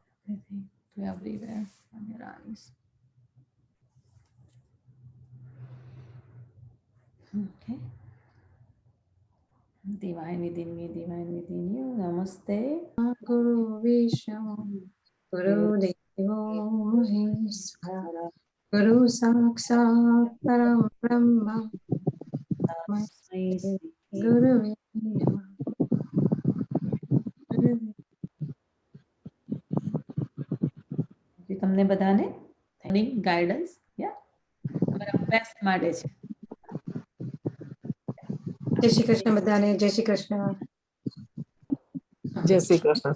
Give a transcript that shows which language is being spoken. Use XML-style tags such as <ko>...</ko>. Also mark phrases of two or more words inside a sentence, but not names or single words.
<en>everything, to everywhere from your eyes. Okay. Divine within me, divine within you. Namaste.</en> <sa>गुरु विष्णु, गुरु देवो महेश्वर, गुरु साक्षात परम ब्रह्म, गुरु विष्णु.</sa> <gu>તમને બધાને ગાઈડન્સ યા તમારા બેસ્ટ માટે છે. જય શ્રી કૃષ્ણ બધાને, જય શ્રી કૃષ્ણ. જય શ્રી કૃષ્ણ.</gu>